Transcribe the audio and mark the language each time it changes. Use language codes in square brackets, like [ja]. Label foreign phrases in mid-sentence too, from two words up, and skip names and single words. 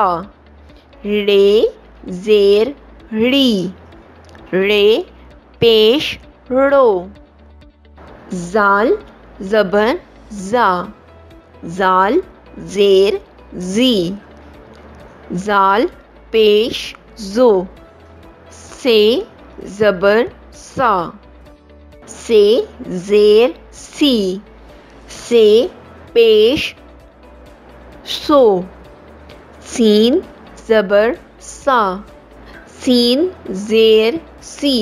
[ur] رے زیر ڑی. رے پیش ڑو. زال زبر زا. زال زیر زی. زال پیش زو. سے زبر سا. سے زیر سی. سے پیش سو. سین زبر سا. سین زیر سی.